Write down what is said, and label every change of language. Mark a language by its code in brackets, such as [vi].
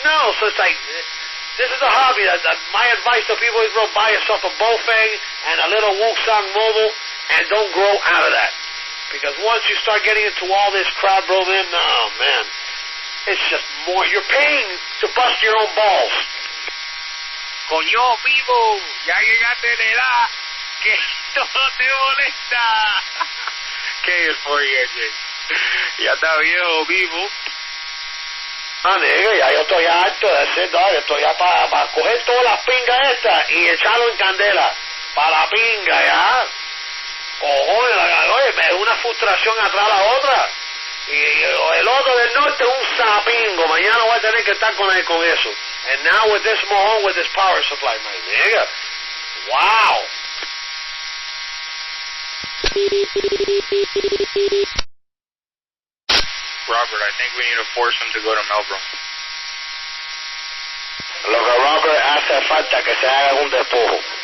[en] No, so it's like, this is a hobby. My advice to people is, bro, buy yourself a Bofeng and a little Wukong Mobile, and don't grow out of that. Because once you start getting into all this crowd, bro, man, it's just more. You're paying to bust your own balls. [es] Coño, vivo, ya llegaste de edad que todo te molesta. ¿Qué es por ya está viejo, vivo. Nigga, ya yo estoy harto de hacer, yo estoy ya para coger todas las pingas estas y echarlo en candela. Para la pinga, ya. Cojones, oye, me es una frustración atrás la otra. Y el otro del norte es un sapingo. Mañana voy a tener que estar con eso. [en] And now with this mojón, with this power supply, my nigga. Wow. Robert, I think we need to force him to go to Melbourne. [es] Lo que Robert hace falta que se haga un despojo.